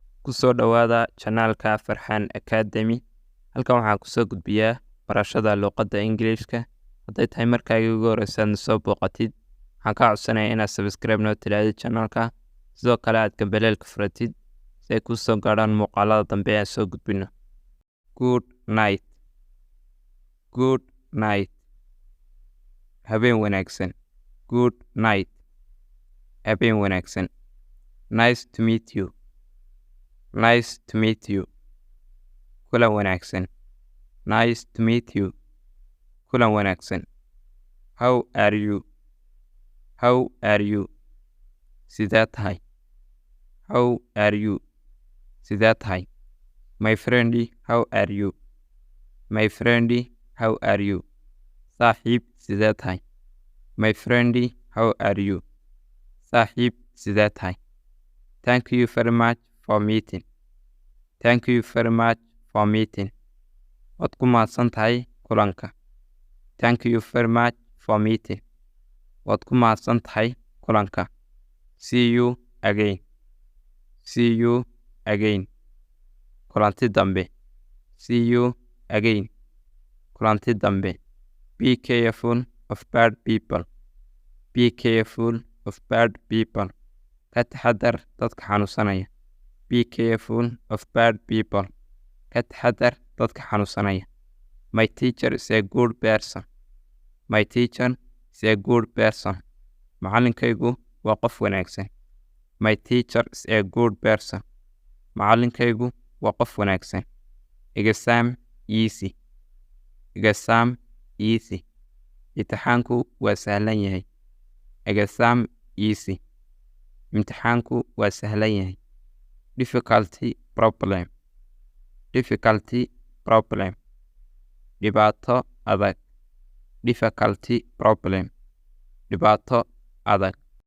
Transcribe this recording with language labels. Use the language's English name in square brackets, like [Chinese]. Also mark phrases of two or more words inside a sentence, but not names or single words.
[Somali] kusoo dhawaada channelka Farxan Academy. Halkan waxaan kusoo gudbiyaa barashada luqadda Ingiriiska. Hadday tahay markaaga ugu horeysa aad soo booqatid, waxaan kaa codsanayaa inaad subscribe noo tiraahdo channelka, sidoo kale aad gambaleelka furatid si ay kuu soo gaadhaan muuqaalada dambe aan soo gudbino. [English] Good night. Good night. [Somali] Habeen wanaagsan. [English] Good night. [Somali] Habeen wanaagsan. [English] Nice to meet you. Nice to meet you. [Somali] Kulan wanaagsan. [English] Nice to meet you. [Somali] Kulan wanaagsan. [English] How are you? How are you? [Somali] Sidee tahay? [English] How are you? [Somali] Sidee tahay? [English] My friendy, how are you? My friendy, how are you? [Somali] Saaxiib, sidee tahay? [English] My friendy, how are you? [Somali] Saaxiib, sidee tahay? [English] Thank you very much for meeting. Thank you very much for meeting. [Somali] Waad ku mahadsan tahay kulanka. [English] Thank you very much for meeting. [Somali] Waad ku mahadsan tahay kulanka. [English] See you again. See you again. [Somali] Kulanti dambe. [English] See you again. [Somali] Kulanti dambe. [English] Be careful of bad people. Be careful of bad people. [Somali] Ka taxadar dadka xanuunsanaya. [English] Be careful of bad people. [Somali] Ka taxadar dadka xanuunsanaya. [English] My teacher is a good person. My teacher is a good person. [Somali] Macallinkaygu waa qof wanaagsan. [English] My teacher is a good person. [Somali] Macallinkaygu waa qof wanaagsan. [English] Exam easy. Exam easy. [Somali] Imtixaanku waa sahlan yahay. [English] Exam easy. [Somali] Imtixaanku waa sahlan yahay. [English] Difficulty problem. Difficulty problem. [Somali] Dhibaato adag. [English] Difficulty problem. [Somali] Dhibaato adag.